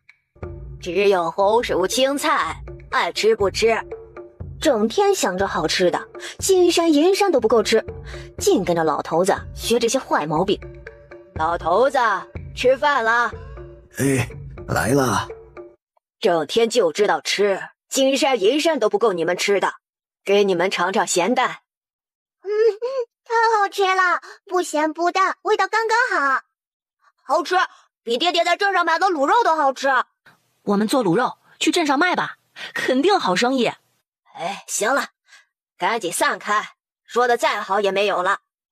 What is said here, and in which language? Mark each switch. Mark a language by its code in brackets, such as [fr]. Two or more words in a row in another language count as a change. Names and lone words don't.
[zh] 只有紅薯青菜， 愛吃不吃，整天想着好吃的，金山银山都不夠吃，淨跟着老頭子學這些壞毛病。老頭子，吃飯了。哎，來了。整天就知道吃，金山銀山都不夠你們吃的，給你們嘗嘗鹹蛋。太好吃了，不鹹不淡，味道剛剛好。好吃，比爹爹在鎮上買的滷肉都好吃。我們做滷肉去鎮上賣吧，肯定好生意。哎，行了，趕緊散開，說的再好也沒有了。